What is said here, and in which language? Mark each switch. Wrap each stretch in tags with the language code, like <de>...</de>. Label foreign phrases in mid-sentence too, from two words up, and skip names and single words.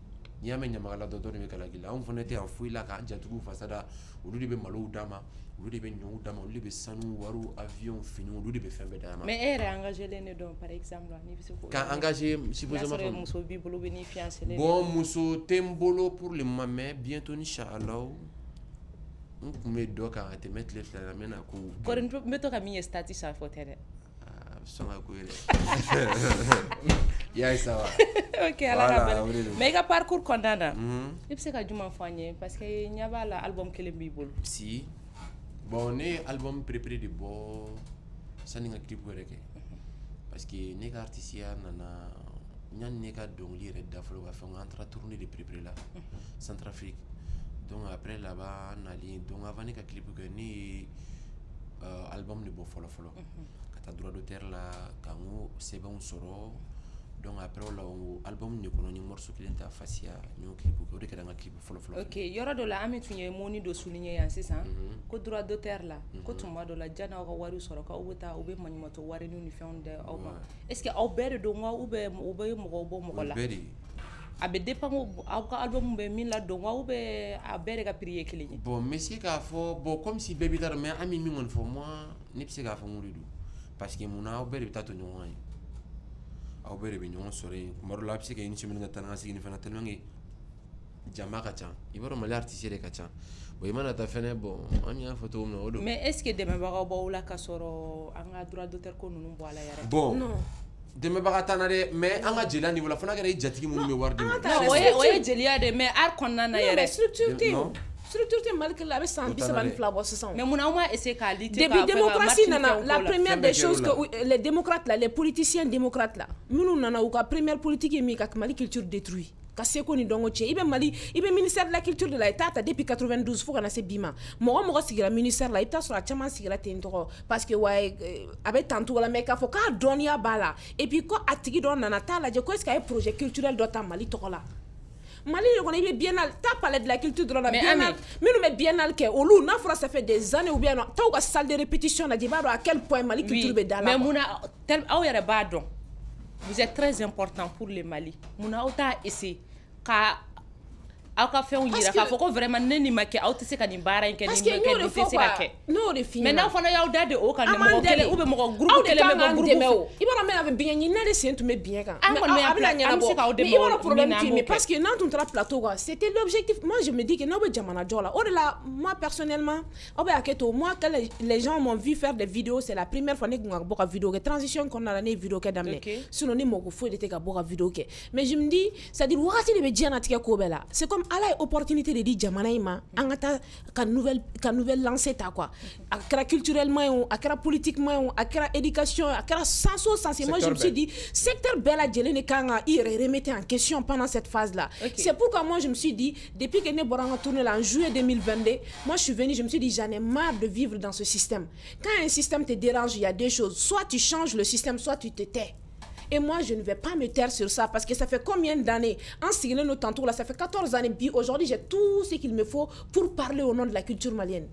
<bm>n'i y'a mɛn ɲamakala dɔ de bɛ kalaki la anw fana tɛ yan foyi la k'an jatigiw fasa da olu de bɛ malow d'a ma olu de bɛ ɲɔw d'a ma olu de bɛ sanu wariw avion finiw olu de bɛ fɛn bɛɛ d'a ma mais e yɛrɛ engagé len de don</bm> <fr>par exemple</fr> <bm>n'i bɛ se k'o k'an engagé n'a supposément sɔrɔ muso b'i bolo bɛ n'i fiancé len bon muso tɛ n bolo</bm> <fr>pour le moment mais bientôt</fr> <bm>inchallah n kun bɛ dɔ kan a tɛmɛ tile fila la n bɛna ko kɔri n bɛ to ka min ye statut sanfɛ o tɛ dɛ a bɛ sɔn ka ko yɛrɛ y'a ye sa wa ok ala ka Voilà, o de bɛn don. mais i ka parcours kɔnɔna na i bɛ se ka jumɛn fɔ an ye</bm> <fr>parce que</fr> <bm>ɲɛ b'a la album kelen b'i bolo si bon ne ye album préparé de bɔ sani n ka clip yɛrɛ kɛ</bm> <fr>parce que</fr> <bm>ne ka artisiya nana yanni ne ka dɔnkili yɛrɛ da fɔlɔ ka fɛn an taara tournée de préparé la Centrafrique</bm> <fr>donc après là-bas</fr> <bm>nali</bm> <fr>donc avant</fr> <bm>ne ka clip kɛ ne ye album de bɔ fɔlɔ fɔlɔ ka taa</bm> <fr>droit d'auteur</fr> <bm>la ka n ko sɛbɛnw sɔrɔ</bm> <fr>donc après</fr> <bm>o la o album de kɔnɔ n ye morceau kelen ta Fasiya n y'o clip kɛ o de kɛra n ka k'i fɔlɔ fɔlɔ. Ok, yɔrɔ dɔ la an bɛ tun ye moni dɔ souligner yan sisan ko</bm> <fr>droit d'auteur</fr> <bm>la ko tuma dɔ la janni aw ka wari sɔrɔ k'aw bɛ taa u bɛ maɲumatɔ wari ni fɛnw di aw ma</bm> <fr>est-ce que</fr> <bm>aw bɛɛ de don wa</bm> <fr>ou bien</fr> <bm>u bɛ mɔgɔw bɔ mɔgɔ la. bɛɛ de. a bɛ dépend aw ka album bɛ min la don wa</bm> <fr>ou bien</fr> <bm>a bɛɛ de ka prix ye kelen ye. Bon n bɛ se k'a fɔ</bm> <fr>bon comme si</fr> <bm>bɛɛ bɛ taa dɔn mais an bɛ min kɔni fɔ moi ne bɛ se k'a fɔ mun de don</bm> <fr>parce que</fr> <bm>munna aw bɛɛ de bɛ taa to ɲɔgɔn kan ye aw bɛɛ de bɛ ɲɔgɔn sɔrɔ yen tuma dɔ la a bɛ se ka</bm> <fr>une semaine</fr> <bm>ka taa ni ka segin fana</bm> <fr>tellement que</fr> <bm>jama ka ca i b'a dɔn Mali artiste de ka ca bon i mana taa fɛnɛ bon an y'a fɔ cogo min na o don.</bm> <fr>mais est-ce que</fr> <bm>dɛmɛbagaw b'aw la ka sɔrɔ an ka</bm> <fr>droit d'auteur</fr> <bm>ko ninnu bɔ a la yɛrɛ. bon dɛmɛbaga t'an na dɛ mais an ka jeliya niveau la fo n'a kɛra i jatigi minnu bɛ wari di ma. non o ye jeliya de</bm> <fr>mais art</fr> <bm>kɔnɔna na yɛrɛ. structure tɛ Mali kelen a bɛ san 32 bɔ sisan. mais mun na aw ma essayer k'a lutter</bm> <fr>depuis démocratie</fr> <bm>nana</bm> <fr>la première des choses que les démocrates là</fr> <bm>les politiciens démocrates là minnu nana u ka</bm> <fr>première politique</fr> <bm>ye min ka Mali</bm> <fr>culture détruit</fr> <bm>ka seko ni dɔnko tiɲɛ i bɛ</bm> <fr>ministère de la culture</fr> <bm>de la i t'a ta depuis 92 fo kana se bi ma mɔgɔ sigira ministère la i bɛ taa sɔrɔ a caman sigira ten tɔgɔ</bm> <fr>parce que</fr> <bm>wa a bɛ tan cogo la mais k'a fɔ k'a dɔnniya b'a la</bm> <fr>et puis</fr> <bm>ko a tigi dɔ nana t'a lajɛ ko</bm> <fr>est-ce que</fr> <bm>a ye</bm> <fr>projet culturel</fr> <bm>dɔ ta Mali tɔgɔ la. Mali de kɔnɔ i bɛ biennale ta palais de la culture dɔrɔn na biennale minnu bɛ biennale kɛ olu n'a fɔra</bm> <fr>ça fait des années ou bien non</fr> <bm>t'aw ka</bm> <fr>salle de répétition</fr> <bm>lajɛ i b'a dɔn</bm> <fr>à quel point</fr> <bm>Mali culture bɛ da la. mais mun na aw yɛrɛ b'a dɔn</bm> <fr>vous êtes très important pour le Mali</fr> <bm>mun na aw t'a essayer ka aw ka fɛnw yira k'a fɔ ko vraiment ne ni ma kɛ aw tɛ se ka nin baara in kɛ nin tɛ se ka kɛ mais n'aw fana y'aw da de o kan mɔgɔ kelen</bm> <fr>ou bien</fr> <bm>mɔgɔ groupe kelen bɛ bɔ groupe fo i b'a dɔn mɛ a bɛ biɲɛ ɲini ne de sen tun bɛ biɲɛ kan mais a bɛna ɲɛnabɔ mais i b'a dɔn problème tɛ</bm> <fr>mais parce que</fr> <bm>n'an tun taara plateau kan</bm> <fr>c'était l'objectif moi je me dis que</fr> <bm>n'aw bɛ jamana jɔ la o de la</bm> <fr>moi personnellement</fr> <bm>aw bɛ hakɛ</bm> <fr>to moi quand les gens m'ont vu faire des vidéos c'est la première fois</fr> <bm>ne tun ka bɔ ka vidéo kɛ transition kɔnɔna la ne ye vidéo kɛ daminɛ sinon ne mako foyi de tɛ ka bɔ ka vidéo kɛ</bm> <fr>mais je me dis c'est à dire</fr> <bm>wagati de bɛ diɲɛnatigɛ ko bɛɛ la</bm> <fr>c'est comme</fr> <bm>ala ye opportunité de di jamana in ma an ka taa ka</bm> <fr>nouvelle lancer ta quoi</fr> <bm>a kɛra culturellement ye a kɛra politiquement ye a kɛra éducation a kɛra sens o sens</bm> <fr>moi je me suis dit secteur</fr> <bm>bɛɛ lajɛlen de kan ka i yɛrɛ</bm> <fr>remettre en question pendant cette phase là c'est pourquoi moi je me suis dit depuis que</fr> <bm>ne bɔra an ka</bm> <fr>tournée là en juillet 2022 moi je suis venue je me suis dit j'en ai marre de vivre dans ce système quand un système te dérange il y a deux choses soit tu changes le système soit tu te tais. Et moi, je ne vais pas me taire sur ça parce que ça fait combien d'années en signant nos tantôt là, ça fait 14 années. Aujourd'hui, j'ai tout ce qu'il me faut pour parler au nom de la culture malienne.</fr>